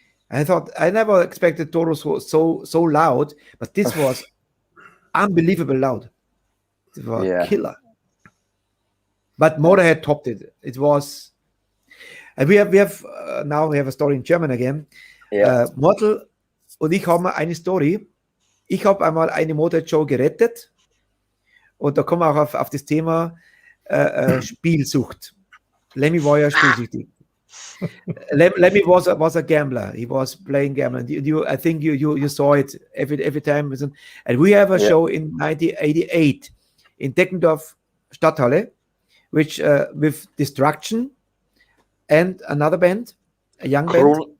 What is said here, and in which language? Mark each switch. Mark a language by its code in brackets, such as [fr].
[en] I never expected Toros was so loud, but this was unbelievable loud. It was killer. But Motorhead topped it. It was, and we have now we have a story in German again. Yeah. [de] Mortal und ich haben eine Story. Ich habe einmal eine Motorhead-Show gerettet und da kommen wir auch auf das Thema Spielsucht. Lemmy war ja spielsüchtig. [en] Lemmy was a gambler. He was playing gambling. I think you saw it every time. And we have a show in 1988 in Deckendorf Stadthalle, which with Destruction and another band, a young band.